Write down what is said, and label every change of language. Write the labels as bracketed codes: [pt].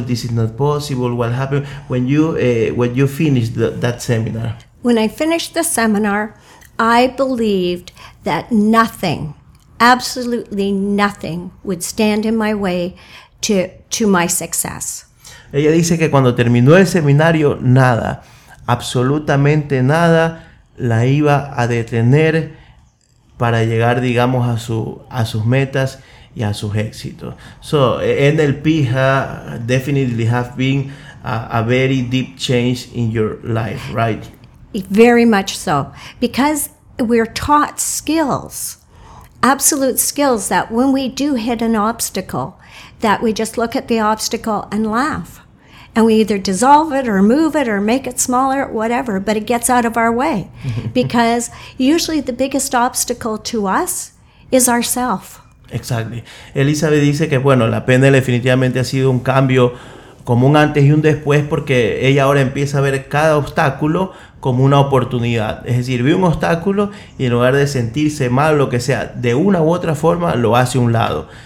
[en] This is not possible. What happened when you finished that seminar? When I finished the seminar, I believed that nothing, absolutely nothing, would stand in my way to my success. [es] Ella dice que cuando terminó el seminario, nada, absolutamente nada, la iba a detener para llegar, digamos, a sus metas y a sus éxitos. [en] So, NLP definitely have been a very deep change in your life, right? Very much so, because we're taught skills, absolute skills, that when we do hit an obstacle, that we just look at the obstacle and laugh, and we either dissolve it or move it or make it smaller, whatever, but it gets out of our way, because usually the biggest obstacle to us is ourself. Exactly. [es] Elizabeth dice que, bueno, la PNL definitivamente ha sido un cambio como un antes y un después, porque ella ahora empieza a ver cada obstáculo como una oportunidad. Es decir, ve un obstáculo y en lugar de sentirse mal, lo que sea, de una u otra forma lo hace a un lado.